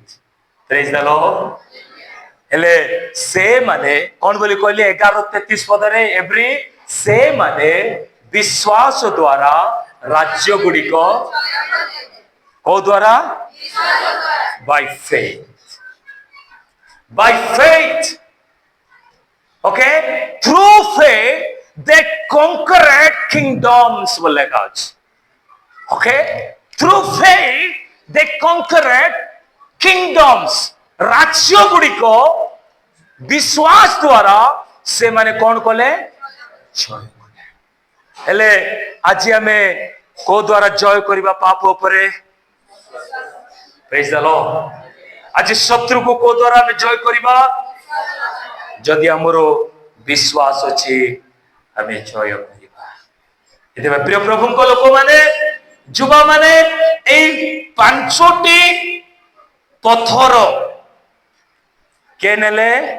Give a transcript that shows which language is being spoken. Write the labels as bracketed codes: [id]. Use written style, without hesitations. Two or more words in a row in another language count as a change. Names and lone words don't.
[en] Praise the Lord. [or] ହେଲେ ସେ ମାନେ କଣ ବୋଲି କହିଲେ 11:33 ପଦରେ, ଏଭ୍ରି ସେ ମାନେ ବିଶ୍ୱାସ ଦ୍ୱାରା ରାଜ୍ୟ ଗୁଡ଼ିକ କୋଉ ଦ୍ୱାରା? [en] by faith. By faith, okay, through faith they conquered kingdoms बोल [or] ଲେଖା ଅଛି। [en] Okay, through faith they conquered kingdoms, [or] ରାଜ୍ୟ ଗୁଡ଼ିକ ବିଶ୍ୱାସ ଦ୍ୱାରା ସେମାନେ କଣ କଲେ? ଜୟ କଲେ। ହେଲେ ଆଜି ଆମେ କୋଉ ଦ୍ୱାରା ଜୟ କରିବା ପାପ ଉପରେ? [en] Praise the Lord। [or] ଆଜି ଶତ୍ରୁକୁ କୋଉ ଦ୍ୱାରା ଆମେ ଜୟ କରିବା? ଯଦି ଆମର ବିଶ୍ୱାସ ଅଛି ଆମେ ଜୟ କରିବା। ଏଥିପାଇଁ ପ୍ରିୟ ପ୍ରଭୁଙ୍କ ଲୋକମାନେ, ଯୁବାମାନେ, ଏଇ 5ଟି ପଥର କେ ନେଲେ?